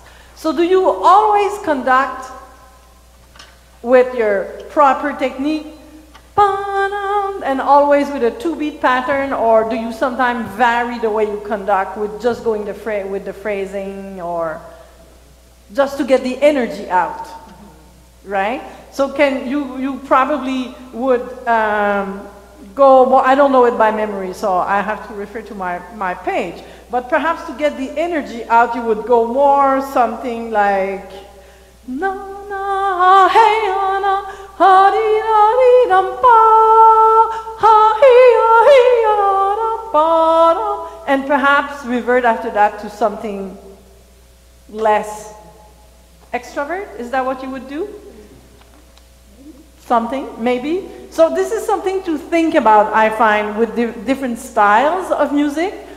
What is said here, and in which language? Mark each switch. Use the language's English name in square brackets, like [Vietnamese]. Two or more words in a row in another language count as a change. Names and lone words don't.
[English] So do you always conduct with your proper technique and always with a 2-beat pattern, or do you sometimes vary the way you conduct with just going with the phrasing, or just to get the energy out, right? So you probably would go, well, I don't know it by memory, so I have to refer to my page. But perhaps to get the energy out, you would go more something like, na na hey na ha di da di dum pa ha hi da ba, and perhaps revert after that to something less extrovert. Is that what you would do? Something, maybe. So this is something to think about, I find, with different styles of music.